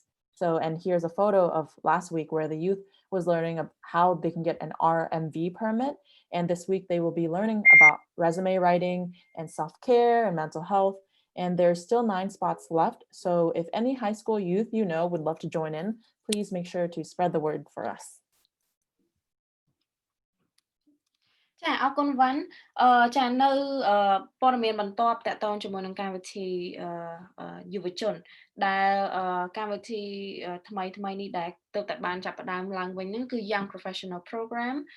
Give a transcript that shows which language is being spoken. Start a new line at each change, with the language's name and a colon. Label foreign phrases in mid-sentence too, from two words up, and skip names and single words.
English: So, and here's a photo of last week where the youth was learning how they can get an RMV permit. And this week they will be learning about resume writing and self-care and mental health. and there's still 9 spots left. So if any high school youth you know would love to join in, please make sure to spread the word for us.
Khmer: ចាអរគុណវ៉ាន់ចានៅព័ត៌មានបន្ទាប់តកតងជាមួយនឹងកម្មវិធីយុវជនដែលកម្មវិធីថ្មីនេះដែលទើបតែបានចាប់ផ្ដើមឡើងវិញហ្នឹងគឺ Young Professional Program